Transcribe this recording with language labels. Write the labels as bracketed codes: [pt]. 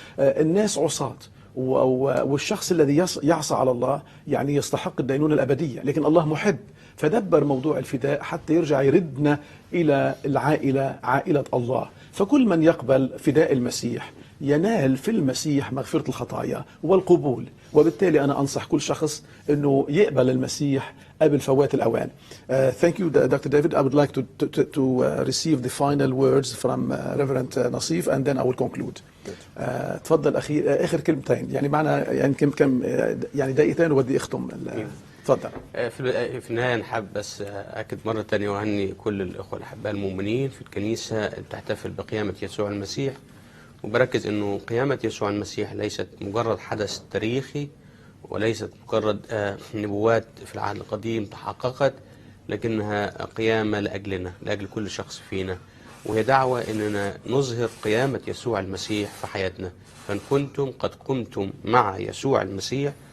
[ar] الناس عصاة، والشخص الذي يعصى على الله يعني يستحق الدينونة الأبدية، لكن الله محب فدبر موضوع الفداء حتى يرجع يردنا إلى العائلة، عائلة الله. فكل من يقبل فداء المسيح ينال في المسيح مغفرة الخطايا والقبول، وبالتالي أنا أنصح كل شخص أنه يقبل المسيح قبل فوات الأوان. [en] Thank you, Dr. David. I would like to receive the final words from Reverend Nassif and then I will conclude. [ar] تفضل آخر كلمتين، يعني معنا يعني كم يعني دقيقتين وبدي أختم. تفضل. في النهاية نحب بس أكد مرة تانية وأهني كل الأخوة الأحباء المؤمنين في الكنيسة اللي بتحتفل بقيامة يسوع المسيح، وبركز أنه قيامة يسوع المسيح ليست مجرد حدث تاريخي وليست مجرد نبوات في العهد القديم تحققت، لكنها قيامة لأجلنا، لأجل كل شخص فينا، وهي دعوة أننا نظهر قيامة يسوع المسيح في حياتنا. فإن كنتم قد قمتم مع يسوع المسيح